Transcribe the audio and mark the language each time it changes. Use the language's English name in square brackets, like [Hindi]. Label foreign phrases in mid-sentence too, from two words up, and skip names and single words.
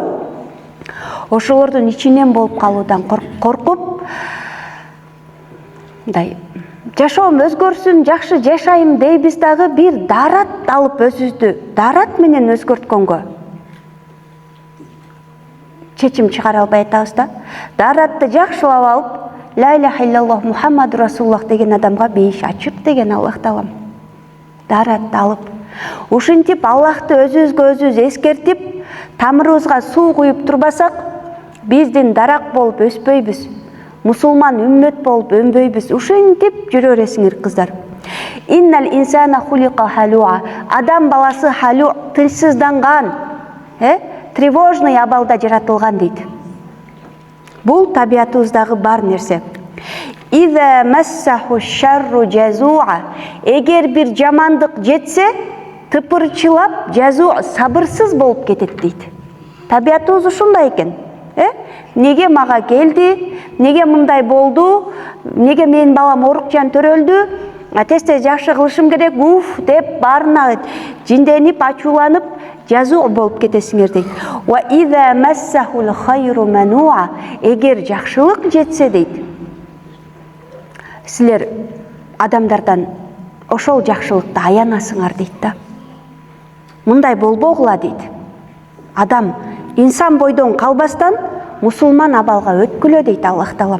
[Kyrgyz] Ошолордун ичинен болуп калуудан коркуп, мындай жашоом өзгөрсүн, жакшы жашайм дейбиз дагы бир дарат алып өзүбүздү дарат менен өзгөрткөнгө чечим чыгара албай атабыз да. Даратты жакшылап алып, [Arabic] لا إله إلا الله محمد رسول الله [Kyrgyz] деген адамга бейиш ачып деген Аллах Таалам. Даратты алып, ушинтип Аллахты өзүбүзгө өзүбүз эскертип, тамырыбызга суу куюп турбасак, биздин дарак болуп өспөйбүз. Мусулман үммөт болуп өнбөйбүз. Ушинтип жүрө бересиңер кыздар. [Arabic] إن الإنسان خلق هلوعا. [Kyrgyz] Адам баласы халу, тилсизданган, тревожный абалда жаратылган дейт. Бул табиятыбыздагы бар нерсе. [Arabic] إذا مسه الشر جزوعا. [Kyrgyz] Эгер бир жамандык жетсе, тыпырчылап, жазу сабырсыз болуп кетет дейт. Табиятыбыз ушундай экен. Неге мага келди? Неге мындай болду? Неге менин балам орукчан төрөлдү? Тез-тез жакшы кылышым керек, уф деп баарына жинденип, ачууланып, жазуу болуп кетесиңер дейт. [Arabic] وإذا مسه الخير منوعا. [Kyrgyz] Эгер жакшылык жетсе дейт, силер адамдардан ошол жакшылыкты аянасыңар дейт да. Мындай болбогула дейт. Адам инсан бойдон калбастан мусулман абалга өткүлө дейт Аллах Таалам.